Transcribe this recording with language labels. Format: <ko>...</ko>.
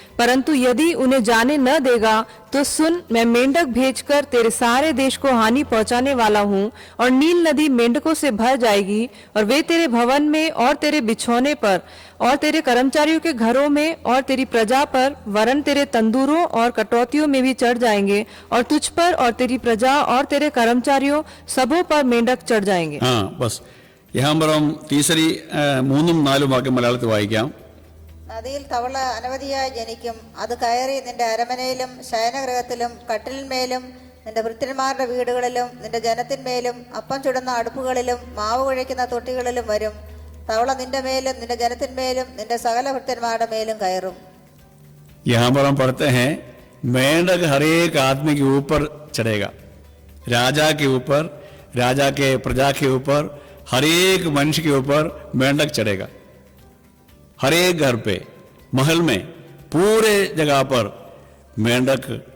<hi>परंतु यदि उन्हें जाने न देगा तो सुन, मैं मेंढक भेजकर तेरे सारे देश को हानि पहुंचाने वाला हूँ, और नील नदी मेंढकों से भर जाएगी, और वे तेरे भवन में और तेरे बिछौने पर और तेरे कर्मचारियों के घरों में और तेरी प्रजा पर, वरन तेरे तंदूरों और कटौतियों में भी चढ़ जाएंगे, और तुझ पर और तेरी प्रजा और तेरे कर्मचारियों सबों पर मेंढक चढ़ जाएंगे. हाँ, बस यहाँ पर हम तीसरी 3-4</hi> <ml>വാക്യം മലയാളത്തിൽ വായിക്കാം. നദിയിൽ തവള അനവധിയായി ജനിക്കും. അത് കയറി നിന്റെ അരമനയിലും ശയനഗൃഹത്തിലും കട്ടിലിന്മേലും നിന്റെ ഭൃത്യന്മാരുടെ വീടുകളിലും നിന്റെ ജനത്തിന്മേലും അപ്പം ചുടുന്ന അടുപ്പുകളിലും മാവ് കുഴയ്ക്കുന്ന തൊട്ടികളിലും വരും. തവള നിന്റെ മേലും നിന്റെ ജനത്തിന്മേലും നിന്റെ സകല ഭൃത്യന്മാരുടെ മേലും കയറും.</ml> <hi>यहाँ पर हम पढ़ते हैं, मेंढक हर एक आदमी के ऊपर चढ़ेगा, राजा के ऊपर, राजा के प्रजा के ऊपर, हर एक मनुष्य के ऊपर मेंढक चढ़ेगा. हर एक घर पे, महल में, पूरे जगह पर मेंढक.</hi>